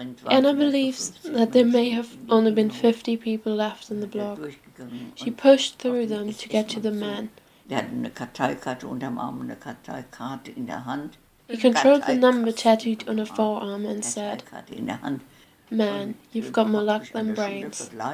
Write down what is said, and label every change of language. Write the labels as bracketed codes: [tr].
[en] Anna believes that there may have only been 50 people left in the block. She pushed through them to get to the man. [de] Der hatte eine Karteikarte unterm Arm und eine Karteikarte in der Hand. [en] He controlled the number tattooed on her forearm and said, "Man, you've got more luck than brains."